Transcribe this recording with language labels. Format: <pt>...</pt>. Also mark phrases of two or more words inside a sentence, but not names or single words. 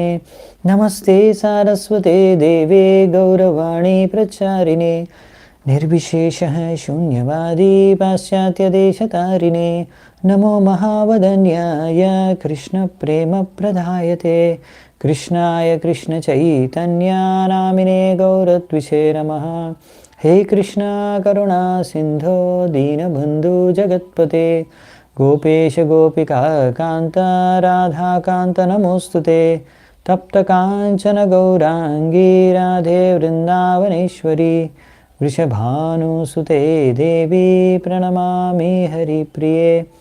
<sa>నమస్తే సారస్వతే దేవే గౌరవాణి ప్రచారిణే నిర్విశేష శూన్యవాదీ పాశ్చాత్యదేశతారిణే. నమో మహావదన్యాయ కృష్ణ ప్రేమ ప్రదాయతే కృష్ణాయ కృష్ణ చైతన్యా నామినే గౌరద్విషే నమః. हे कृष्ण करुणा सिंधो दीनबंधु जगत्पते गोपेश गोपिका कांत राधा कांत नमोस्तुते. तप्त कांचन गौरांगी राधे वृंदावनेश्वरी वृषभानुसुते देवी प्रणमामि हरिप्रिये.</sa>